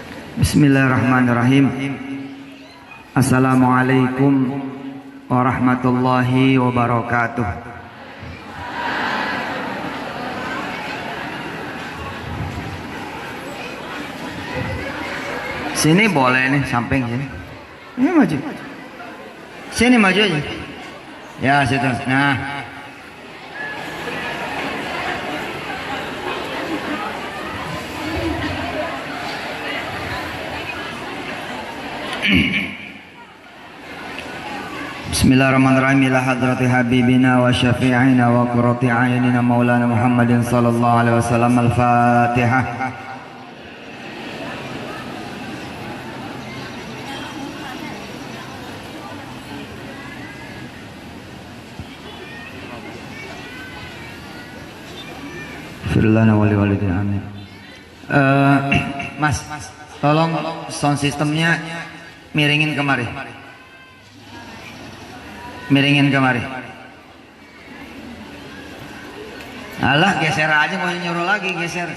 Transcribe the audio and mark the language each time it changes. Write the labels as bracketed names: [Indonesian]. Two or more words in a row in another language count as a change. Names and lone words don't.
[Arabic] بسم الله الرحمن الرحيم. السلام عليكم ورحمة الله وبركاته. [Indonesian] Sini boleh nih, samping sini. Ini maju. Sini maju aja. Ya, situ. Nah. [Arabic] بسم الله الرحمن الرحيم. إلى حضرة حبيبنا وشفيعنا وقرة أعيننا مولانا محمد صلى الله عليه وسلم. الفاتحة. فرلنا ولوالدينا آمين. [Indonesian] Mas, tolong sound systemnya miringin kemari. Miringin kemari. Alah, geser aja, mau nyuruh lagi, geser.